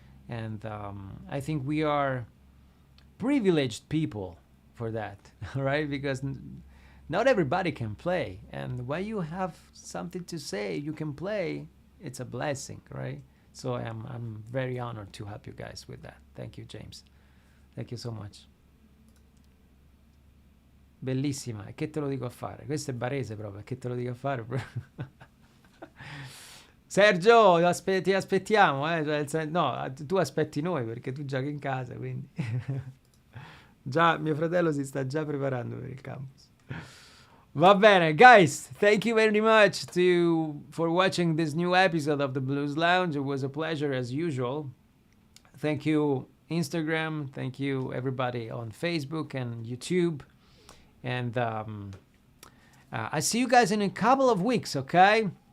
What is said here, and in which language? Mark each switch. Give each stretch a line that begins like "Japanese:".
English: And I think we are privileged people for that, right? Because not everybody can play, and when you have something to say, you can play. It's a blessing, right? So I'm very honored to help you guys with that. Thank you, James. Thank you so much.
Italian: Bellissima, e che te lo dico a fare? Questo è barese proprio, che te lo dico a fare? Sergio, ti aspettiamo, cioè, no, tu aspetti noi perché tu giochi in casa, quindi. Già, mio fratello si sta già preparando per il campus. Va bene,
English: guys, thank you very much for watching this new episode of the Blues Lounge. It was a pleasure as usual. Thank you, Instagram. Thank you, everybody on Facebook and YouTube. And I see you guys in a couple of weeks, okay?